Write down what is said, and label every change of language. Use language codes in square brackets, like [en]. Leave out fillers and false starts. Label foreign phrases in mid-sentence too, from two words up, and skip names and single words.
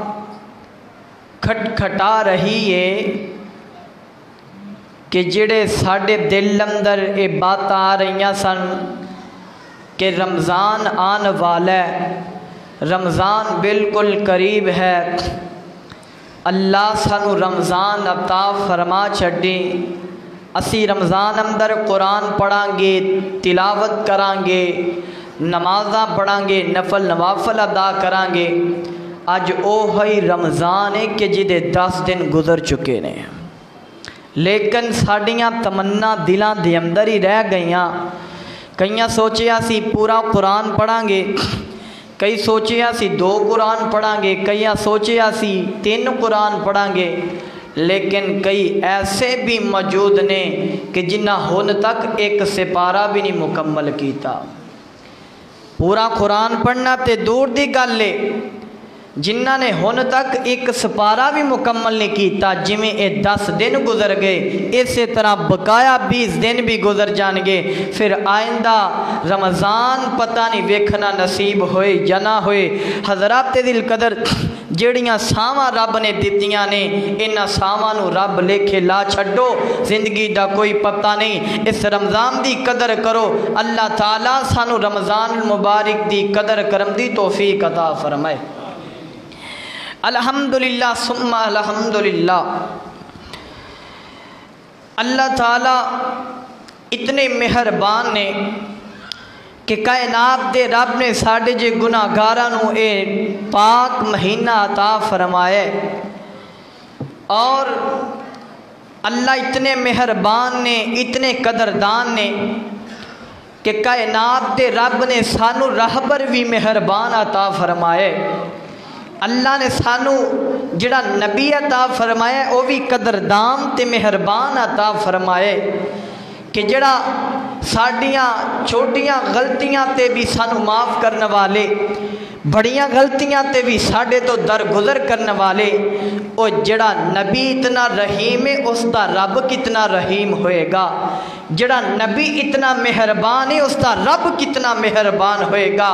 [ur] کھٹکھٹا رہی ہے کہ [pa] جڑے ساڑھے دل اندر یہ بات آ رہی سن کہ رمضان آن والا ہے، رمضان بالکل قریب ہے، اللہ سانو رمضان عطا فرما چھڈی، اسی رمضان اندر قرآن پڑھاں گے، تلاوت کران گے، نمازاں پڑھاں گے، نفل نوافل ادا کران گے۔ اج اوہی رمضان ہے کہ جدے 10 دن گزر چکے نے، لیکن ساڑیاں تمنا دلاں دے اندر ہی رہ گئیاں۔ کئیاں سوچیا سی پورا قرآن پڑھاں گے، کئی سوچیا سی 2 قرآن پڑھاں گے، کئی سوچیا سی 3 قرآن پڑھاں گے، لیکن کئی ایسے بھی موجود نے کہ جنہ ہن تک ایک سپارہ بھی نہیں مکمل کیتا۔ پورا قرآن پڑھنا تے دور دی گل ہے، جنہ نے ہن تک ایک سپارہ بھی مکمل نہیں کیتا، جویں اے 10 دن گزر گئے اسی طرح بقایا 20 دن بھی گزر جان گے، پھر آئندہ رمضان پتہ نہیں ویکھنا نصیب ہوئے یا نہ ہوئے۔ حضرات دل قدر جیڑیاں ساواں رب نے دتیاں نے، انہاں ساواں نو رب لکھے لا چھڈو، زندگی دا کوئی پتہ نہیں۔ اس رمضان دی قدر کرو، اللہ تعالیٰ سانو رمضان المبارک دی قدر کرم دی توفیق عطا فرمائے۔ [ar] الحمدللہ ثم الحمدللہ۔ [pa] اللہ تعالیٰ اتنے مہربان نے کہ کائنات دے رب نے ساڈے جے گناہگاراں نو اے پاک مہینہ عطا فرمائے، اور اللہ اتنے مہربان نے، اتنے قدردان نے کہ کائنات دے رب نے سانو راہبر بھی مہربان عطا فرمائے۔ اللہ نے سانو جڑا نبی عطا فرمایا وہ بھی قدردان تے مہربان عطا فرمائے، کہ جڑا ساڈیاں چھوٹیاں غلطیاں تے بھی سانو معاف کرنے والے، بڑیاں غلطیاں تے بھی ساڈے تو درگزر کرنے والے، او جڑا نبی اتنا رحیم ہے اس دا رب کتنا رحیم ہوئے گا، جڑا نبی اتنا مہربان ہے اس دا رب کتنا مہربان ہوئے گا۔